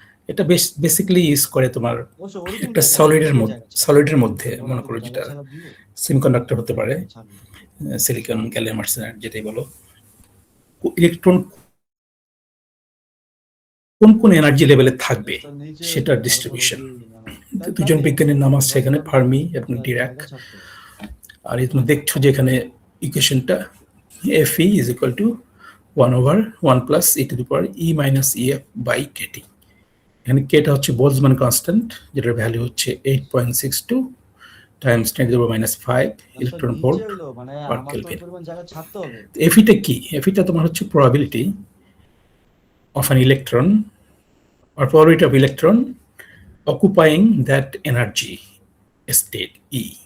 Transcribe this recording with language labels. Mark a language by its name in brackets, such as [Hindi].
[Bangla] এটা basically use করে তোমার একটা সলিডের মধ্যে, মনে করো যেটা সেমিকন্ডাক্টর হতে পারে, সিলিকন, গ্যালিয়াম আর্সেনাইড, যেটাই বলো। ইলেকট্রন কোন কোন এনার্জি লেভেলে থাকবে সেটা ডিস্ট্রিবিউশন। দুজন বিজ্ঞানীর নাম আছে এখানে, ফার্মি এবং ডিরাক। আর তুমি দেখছো যে এখানে ইকুয়েশনটা [English] Fe is equal to 1/1 plus e to the power e minus ef by kT। [Bangla] এখানে কেটা হচ্ছে বোলজম্যান কনস্ট্যান্ট, যেটার ভ্যালু হচ্ছে 8.62 Times 10⁻⁵ electron volt per kelvin. এফিটা কি? এফিটা তোমার হচ্ছে probability [English] of an electron or probability of electron occupying that energy state E।